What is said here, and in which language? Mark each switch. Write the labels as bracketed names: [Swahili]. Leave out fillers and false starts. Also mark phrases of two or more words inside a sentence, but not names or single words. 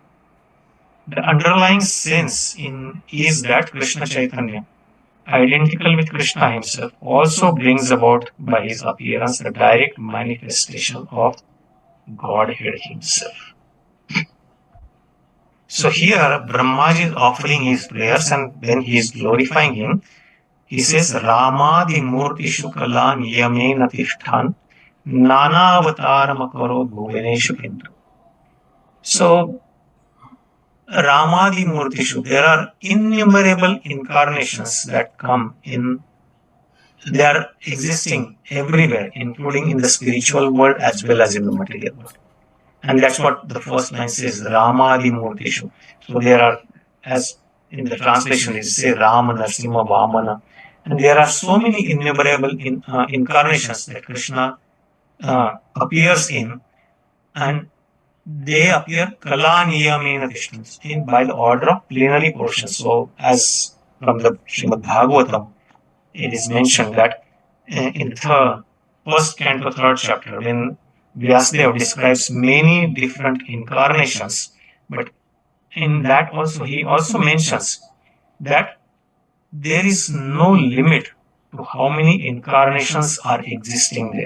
[English] The underlying sense is that Krishna Chaitanya, identical with Kṛṣṇa himself, also brings about by his appearance the direct manifestation of Godhead himself. So here Brahmaji is offering his prayers, and when he is glorifying him, he says, [Sanskrit] Rāmādi-mūrtiṣu kalā-niyamena tiṣṭhan nānāvatāram akarod bhuvaneṣu kintu. So, Rāmādi-mūrtiṣu, [English] there are innumerable incarnations that come in. They are existing everywhere, including in the spiritual world as well as in the material world. And that's what the first line says, Rāmādi-mūrtiṣu. So there are, as in the translation, it says Rāma, Nṛsiṁha, Vāmana. And there are so many innumerable incarnations that Kṛṣṇa appears in, and they appear [Sanskrit] kalā-niyamena tiṣṭhan, [English] by the order of plenary portions. So, as from the Srimad Bhagavatam, it is mentioned that in the first canto, third chapter, when Vyasadeva describes many different incarnations, but in that also he also mentions that there is no limit to how many incarnations are existing there.